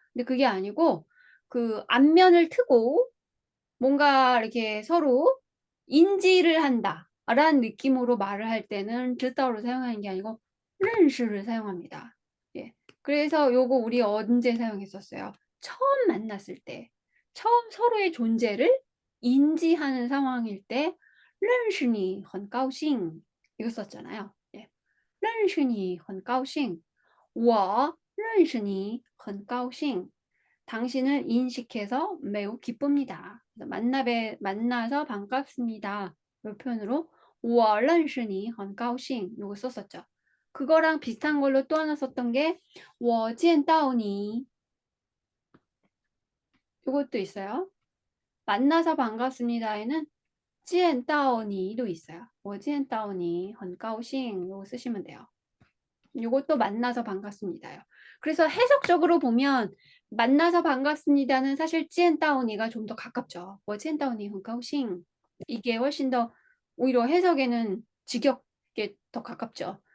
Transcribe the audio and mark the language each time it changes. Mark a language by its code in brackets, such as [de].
[ko] 근데 그게 아니고 그 안면을 트고 뭔가 이렇게 서로 인지를 한다 라는 느낌으로 말을 할 때는 知道를 사용하는 게 아니고 认识를 사용합니다. 예. 그래서 요거 우리 언제 사용했었어요? 처음 만났을 때, 처음 서로의 존재를 인지하는 상황일 때 [zh] 认识你很高兴 [ko] 이거 썼잖아요. 예. [zh] 认识你很高兴我认识你很高兴 [ko] 당신을 인식해서 매우 기쁩니다. 만나서 반갑습니다. 이 표현으로 [zh] 我认识你很高兴 [ko] 요거 썼었죠. 그거랑 비슷한 걸로 또 하나 썼던 게 我见到你 요것도 있어요. 만나서 반갑습니다에는 见到你도 있어요. [zh] 我见到你很高兴 [ko] 요거 쓰시면 돼요. 요것도 만나서 반갑습니다요. 그래서 해석적으로 보면 만나서 반갑습니다는 사실 见到你가 좀 더 가깝죠. [zh] 我见到你很高兴 [ko] 이게 훨씬 더 오히려 해석에는 직역에 더 가깝죠.